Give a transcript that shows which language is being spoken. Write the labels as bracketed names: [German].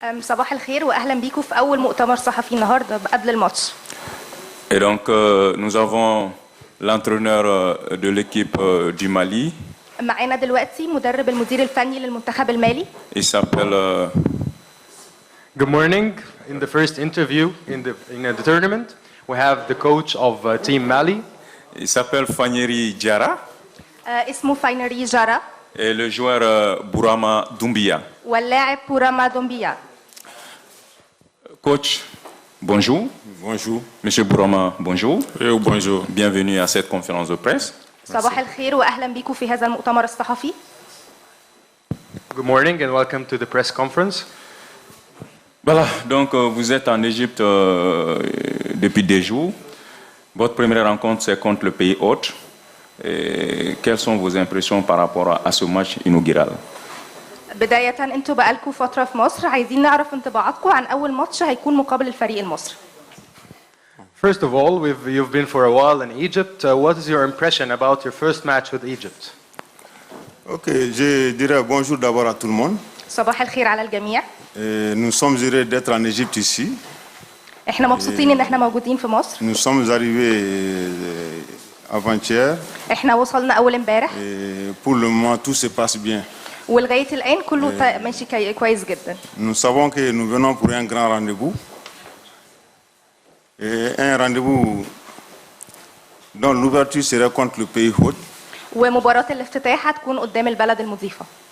[Arabic] صباح الخير واهلا بيكم في اول مؤتمر صحفي النهارده قبل الماتش. [French] Et donc nous avons l'entraîneur de l'équipe du Mali. [Arabic] معانا دلوقتي مدرب المدير الفني للمنتخب المالي. [French] Il s'appelle [English] Good morning. In the first interview in the tournament, we have the coach of Team Mali. [French] il s'appelle Fanyeri Diarra [Arabic] اسمه فاينري جارا [French] et le joueur Bourama Doumbia. [Arabic] واللاعب بوراما دومبيا. [French] Coach, bonjour. Bonjour. Monsieur Bourama, bonjour. Bonjour. Bienvenue à cette conférence de presse. [Arabic] صباح الخير واهلا بيكم في هذا المؤتمر الصحفي. [English] Good morning and welcome to the press conference. [French] Voilà, donc vous êtes en Égypte depuis des jours. Votre première rencontre, c'est contre le pays hôte. Et quelles sont vos impressions par rapport à ce match inaugural? [Arabic] بداية انتوا بقالكم فترة في مصر، عايزين نعرف انطباعاتكم عن أول ماتش هيكون مقابل الفريق المصري. [English] First of all, you've been for a while in Egypt. What is your impression about your first match with Egypt? [French] Ok, je dirais bonjour d'abord à tout le monde. [Arabic] صباح الخير على الجميع. [French] Nous sommes heureux d'être en Égypte ici. [Arabic] احنا مبسوطين ان احنا موجودين في مصر. [French] Nous sommes arrivés avant-hier. [Arabic] احنا وصلنا أول امبارح. [French] Et pour le moment, tout se passe bien. [Arabic] ولغاية الآن كله ماشي كويس جدا. [French] Nous savons que nous venons pour un grand rendez-vous. Et un rendez-vous dont l'ouverture serait contre le pays hôte. [Arabic] ومباراة الافتتاح هتكون قدام البلد المضيفة.